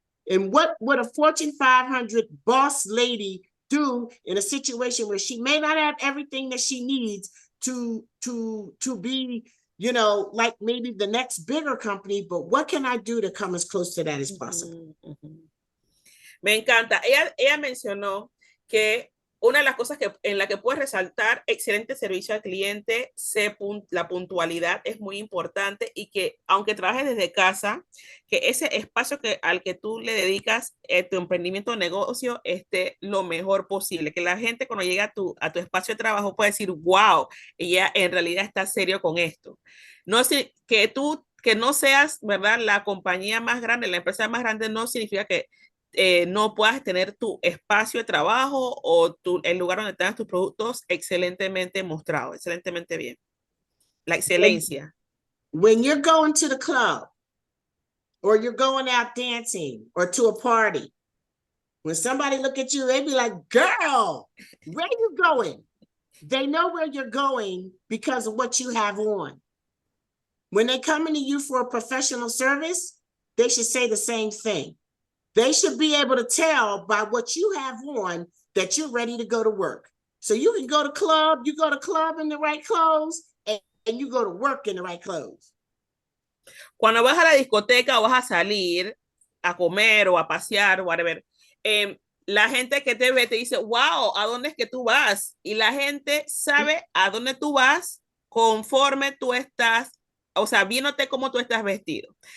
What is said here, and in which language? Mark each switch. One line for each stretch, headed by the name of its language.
English: And what would a Fortune 500 boss lady do in a situation where she may not have everything that she needs to be, you know, like maybe the next bigger company, but what can I do to come as close to that as possible?
Spanish: Me encanta. Ella mencionó que una de las cosas en la que puedes resaltar excelente servicio al cliente, la puntualidad es muy importante y que aunque trabajes desde casa, que ese espacio al que tú le dedicas tu emprendimiento o negocio esté lo mejor posible. Que la gente cuando llega a tu espacio de trabajo puede decir, wow, ella en realidad está serio con esto. No sé, que no seas, ¿verdad? La compañía más grande, la empresa más grande no significa que no puedas tener tu espacio de trabajo o el lugar donde tengas tus productos excelentemente mostrado, excelentemente bien. La excelencia.
English: When you're going to the club or you're going out dancing or to a party, when somebody look at you, they be like, girl, where are you going? They know where you're going because of what you have on. When they come into you for a professional service, they should say the same thing. They should be able to tell by what you have on that you're ready to go to work. So you can go to club, you go to club in the right clothes, and you go to work in the right clothes.
Spanish: Cuando vas a la discoteca o vas a salir a comer o a pasear,
English: whatever,
Spanish: la gente que te ve te dice, wow, ¿a dónde es que tú vas? Y la gente sabe a dónde tú vas conforme tú estás, o sea, viéndote cómo tú estás vestido.